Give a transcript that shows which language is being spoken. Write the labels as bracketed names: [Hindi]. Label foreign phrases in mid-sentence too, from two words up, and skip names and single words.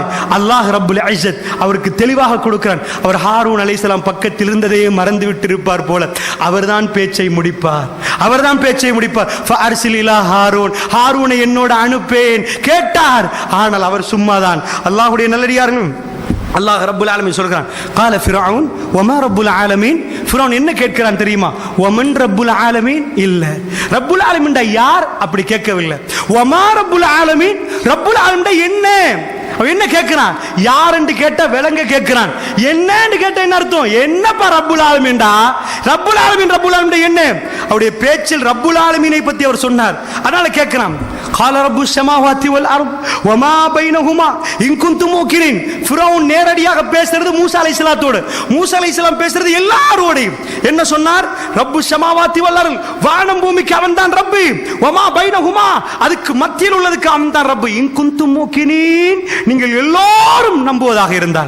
[Tamil] அல்லாஹ் [Arabic] رب العزة [Tamil] அவருக்கு தெளிவாக கொடுக்கிறான். அவர் ஹாரூன் அலைஹிஸ்ஸலாம் பக்கத்தில் இருந்ததையே மறந்து விட்டு இருப்பார் போல, அவர்தான் பேச்சை முடிப்பார், அவர்தான் பேச்சை முடிப்பார். [Arabic] فأرسل إلى هارون, [Tamil] ஹாரூனை என்னோட அனுப்பேன் கேட்டார். ஆனால் அவர் சும்மாதான். அல்லாஹ்வுடைய நல்லடியார்கள், அல்லாஹ் [Arabic] رب العالمين [Tamil] சொல்கிறான், [Arabic] قال فرعون وما رب العالمين. [Tamil] ஃபிரௌன் என்ன கேட்கிறான் தெரியுமா? [Arabic] ومن رب العالمين, [Tamil] இல்ல [Arabic] رب العالمين [Tamil] யார் அப்படி கேட்கவில்லை. [Arabic] وما رب العالمين, رب العالمين [Tamil] என்ன, அவன் என்ன கேட்கிறான்? யார் என்று கேட்ட விளங்க கேட்கிறான். என்னன்னு கேட்ட என்ன அர்த்தம்? என்னப்பா ரப்புல் ஆலமீன்டா? [Arabic] رب العالمين, رب العالمين [Tamil] என்ன? அவருடைய பேச்சில் [Arabic] رب العالمين [Tamil] பத்தி அவர் சொன்னார், அதனால கேட்கிறான். [Arabic] قال رب السماوات والارض وما بينهما ان كنتم موقنين. [Tamil] ஃபிரௌன் நேரடியாக பேசுறது மூசா அலைஹிஸ்ஸலாத்தோடு, மூசா அலைஹிஸ்ஸலாம் பேசுறது எல்லாரோடையும். என்ன சொன்னார்? [Arabic] رب السماوات والأرض, [Tamil] வானம் பூமிக்கு அவன்தான் ரப்பு. [Arabic] وما بينهما, [Tamil] அதுக்கு மத்தியில் உள்ளதுக்கு அவன்தான் ரப்பு. [Arabic] إن كنتم موقنين, [Tamil] நீங்கள் எல்லாரும் நம்புவதாக இருந்தால்.